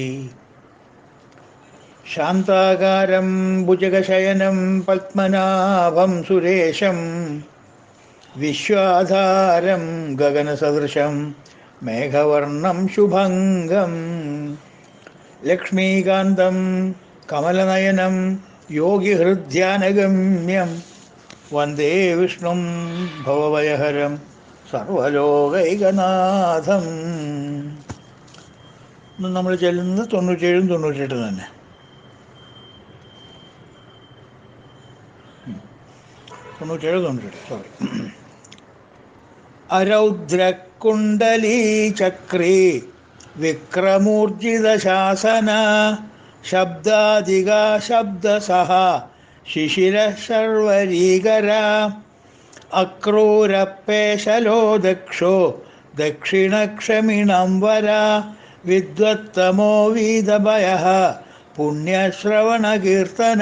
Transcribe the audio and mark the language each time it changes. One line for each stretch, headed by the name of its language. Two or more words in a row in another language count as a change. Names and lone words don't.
Sanskrit: शांताकारं भुजगशयनं पद्मनाभं सुरेशं विश्वाधारं गगनसदृशं मेघवर्णं शुभंगं लक्ष्मीकान्तं कमलनयनं योगिहृद्यानगम्यं वन्दे विष्णुं भवभयहरं സർവലോകൈകനാഥം.
Malayalam: ഇന്ന് നമ്മൾ ചെല്ലുന്നത് 97 98 തന്നെ. 97 സോറി.
Sanskrit: अरौद्रकुण्डली चक्री विक्रमूर्जित शासन शब्दाधिक शब्दसह शिशिर शर्वरीकर अक्रूरप्पेशलो दक्षो दक्षिणक्षमिणं वर विद्वत्तमो वीतभय पुण्यश्रवणकीर्तन.